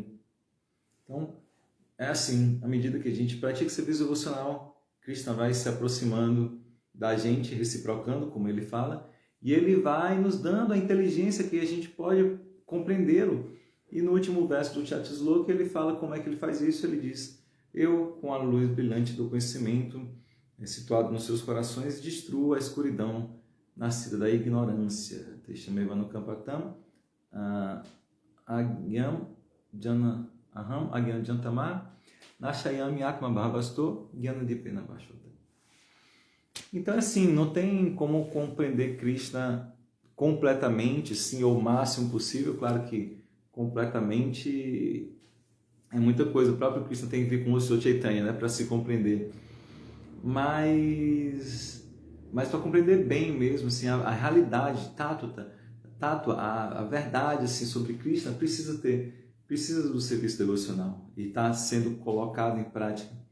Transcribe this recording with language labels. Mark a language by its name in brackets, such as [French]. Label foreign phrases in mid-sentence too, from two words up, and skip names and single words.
[Portuguese] Então, é assim, à medida que a gente pratica serviço devocional, Krishna vai se aproximando da gente, reciprocando, como ele fala, e ele vai nos dando a inteligência que a gente pode compreendê-lo. E no último verso do Chaturshloka, ele fala como é que ele faz isso, ele diz, eu, com a luz brilhante do conhecimento, situado nos seus corações, destruo a escuridão nascida da ignorância. [Sanskrit] Teshamevanu Kampatam, Agyam Aham Agyam Jantama, Nashayami Atma Bhavasto, Gyanadipena Vashota. [Portuguese] Então, assim, não tem como compreender Krishna completamente, sim, ou o máximo possível. Claro que completamente é muita coisa, o próprio Krishna tem que vir com o seu Chaitanya, né, para se compreender. Mas para compreender bem mesmo, assim, a realidade, a verdade assim, sobre Krishna precisa do serviço devocional e está sendo colocado em prática.